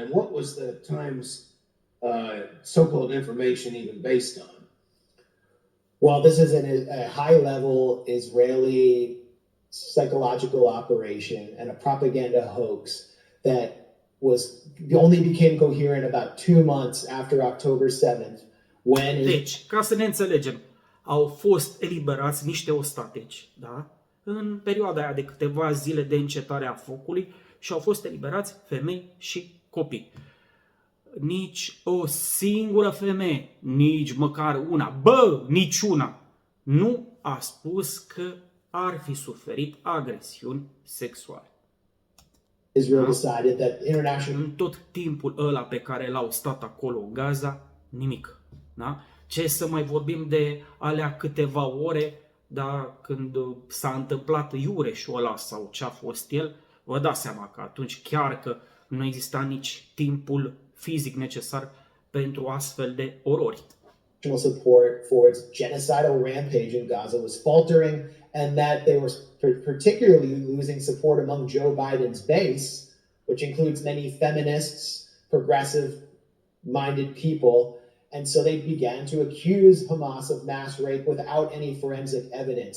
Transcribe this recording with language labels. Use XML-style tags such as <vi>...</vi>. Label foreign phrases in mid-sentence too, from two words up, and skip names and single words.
<en>And what was the Times' so-called information even based on? Well, this is a high-level Israeli psychological operation and a propaganda hoax that only became coherent about 2 months after October 7th, when</en> <ro>Deci, ca să ne înțelegem, au fost eliberați niște ostateci, da? În perioada aia de câteva zile de încetare a focului și au fost eliberați femei și copii. Nici o singură femeie, nici măcar una, niciuna, nu a spus că ar fi suferit agresiuni sexuale.</ro> <en>Israel decided that international</en> <ro>În tot timpul ăla pe care l-au stat acolo în Gaza, nimic. Da? Ce să mai vorbim de alea câteva ore, da, când s-a întâmplat iureșul ăla sau ce a fost el, vă dați seama că atunci chiar că nu exista nici timpul fizic necesar pentru astfel de orori.</ro> <en>support for its genocidal rampage in Gaza was faltering, and that they were particularly losing support among Joe Biden's base, which includes many feminists, progressive-minded people. And so they began to accuse Hamas of mass rape without any forensic evidence.</en>